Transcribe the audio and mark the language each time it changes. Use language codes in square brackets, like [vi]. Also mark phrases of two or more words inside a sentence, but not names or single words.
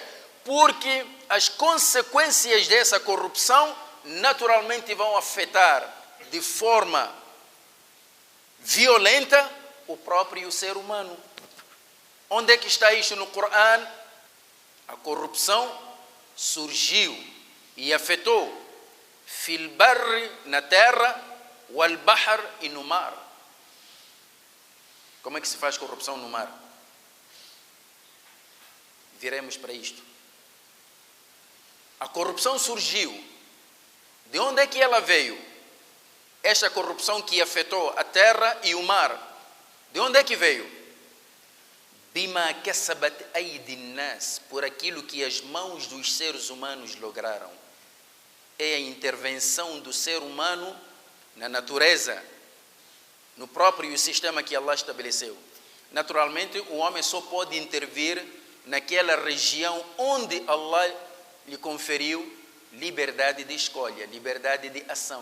[pt] Porque as consequências dessa corrupção naturalmente vão afetar de forma violenta o próprio ser humano. Onde é que está isso no Corão? A corrupção surgiu e afetou [ar] في البر, [pt] na terra, [ar] والبحر, [pt] e no mar. Como é que se faz corrupção no mar? Viremos para isto. A corrupção surgiu. De onde é que ela veio? Esta corrupção que afetou a terra e o mar. De onde é que veio? [ar] بما كسبت أيدي الناس, [pt] por aquilo que as mãos dos seres humanos lograram. É a intervenção do ser humano na natureza, no próprio sistema que Allah estabeleceu. Naturalmente, o homem só pode intervir naquela região onde Allah lhe conferiu liberdade de escolha, liberdade de ação.